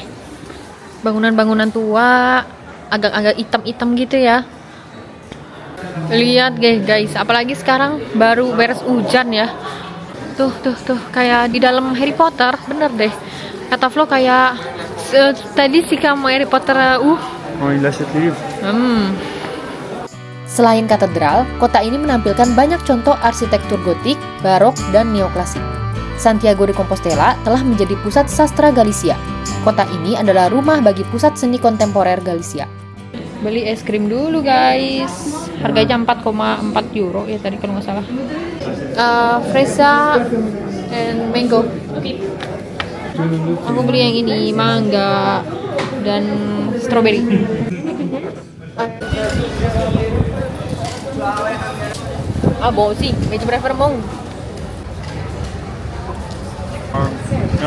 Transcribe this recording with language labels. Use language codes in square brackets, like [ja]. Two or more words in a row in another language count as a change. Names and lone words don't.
[id] Bangunan-bangunan tua, agak-agak hitam-hitam gitu ya. Lihat guys, apalagi sekarang baru beres hujan ya. Tuh, kayak di dalam Harry Potter, bener deh. Kata Flo kayak tadi sih kamu Harry Potter. [fr] Oh, il a cette livre. [id] Selain katedral, kota ini menampilkan banyak contoh arsitektur gotik, barok, dan neoklasik. Santiago de Compostela telah menjadi pusat sastra Galicia. Kota ini adalah rumah bagi pusat seni kontemporer Galicia. Beli es krim dulu guys. Harganya 4,4 euro ya tadi kalau nggak salah. [en] Fresa and mango. [id] Aku beli yang ini, mangga dan strawberry. Bom sih, mas prefer mong. Ja.